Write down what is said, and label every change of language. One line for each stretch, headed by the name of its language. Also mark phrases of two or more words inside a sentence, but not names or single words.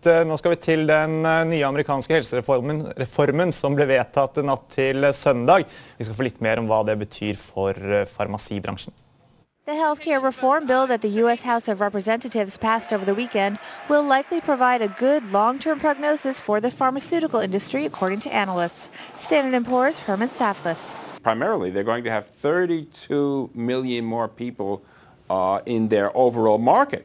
Norwegian: Nå skal vi til den nye amerikanske helsereformen som ble vedtatt natt til søndag. Vi skal få litt mer om hva det betyr for farmasibransjen.
English: The healthcare reform bill that the U.S. House of Representatives passed over the weekend will likely provide a good long-term prognosis for the pharmaceutical industry, according to analysts. Standard & Poor's Herman Saflis. Primarily, they're going to have 32 million more people in their overall market.